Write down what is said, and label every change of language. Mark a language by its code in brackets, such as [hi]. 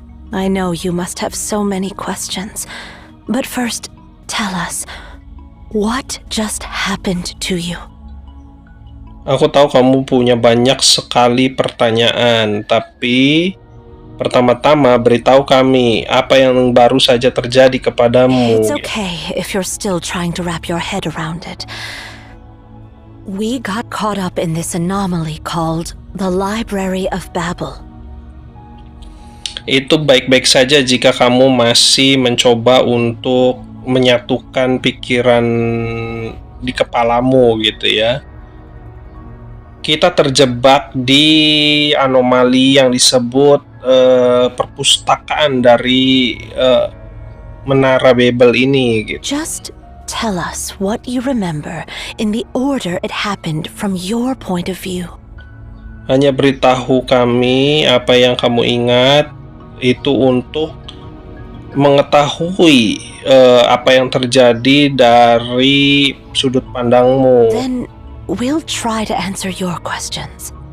[en] I know you must have so many questions, but first, tell us, what just happened to you? [id] Aku tahu kamu punya banyak sekali pertanyaan, tapi pertama-tama beritahu kami apa yang baru saja terjadi kepadamu. [en] It's okay if you're still trying to wrap your head around it. We got caught up in this anomaly called the Library of Babel. [id] Itu baik-baik saja jika kamu masih mencoba untuk menyatukan pikiran di kepalamu gitu ya. Kita terjebak di anomali yang disebut perpustakaan dari Menara Babel ini gitu. [en] Just tell us what you remember in the order it happened from your point of view. [id] Hanya beritahu kami apa yang kamu ingat itu untuk mengetahui apa yang terjadi dari sudut pandangmu. [en] Then we'll try to answer your questions.